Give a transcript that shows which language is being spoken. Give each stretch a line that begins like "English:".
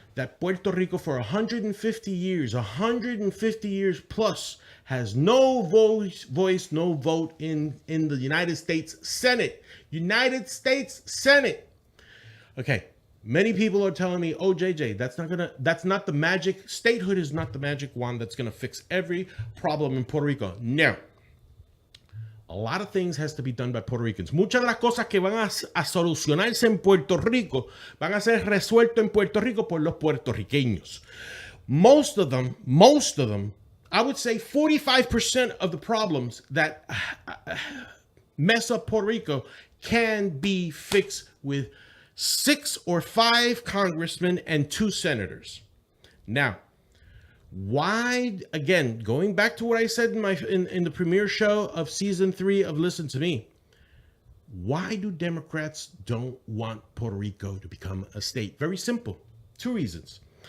English: that Puerto Rico for 150 years plus, has no voice, no vote in the United States Senate. United States Senate. Okay, many people are telling me, oh, JJ, that's not the magic, statehood is not the magic wand that's gonna fix every problem in Puerto Rico. No. A lot of things has to be done by Puerto Ricans.
Spanish: Muchas de las cosas que van a solucionarse en Puerto Rico van a ser resueltas en Puerto Rico por los puertorriqueños.
English: Most of them, I would say 45% of the problems that mess up Puerto Rico can be fixed with 6 or 5 congressmen and 2 senators. Now, why, again, going back to what I said in the premiere show of season 3 of Listen to Me, why do Democrats don't want Puerto Rico to become a state? Very simple. 2 reasons.